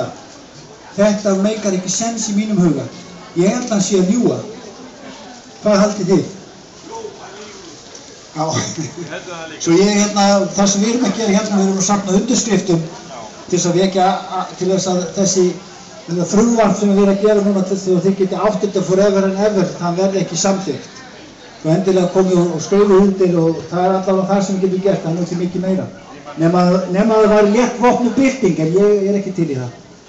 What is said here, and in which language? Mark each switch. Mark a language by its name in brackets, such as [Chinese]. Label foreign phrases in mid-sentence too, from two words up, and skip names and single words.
[Icelandic] Þetta meikar ekki sens í mínum huga. Ég held að hann sé að ljúga. Hvað haldið þið? Já, svo það sem við erum að gera hérna, við erum að safna undirskriftum til þess að vekja, til þess að þessi frumvarp sem við erum að gera núna til þess að þið geti átt þetta [English] forever and ever, [Icelandic] það verði ekki samþykkt. Svo endilega komið og skrifu undir og það er allavega það sem við getum gert, það er nú ekki mikið meira. Nema að það var létt vopnuð bylting, en ég er ekki til í það.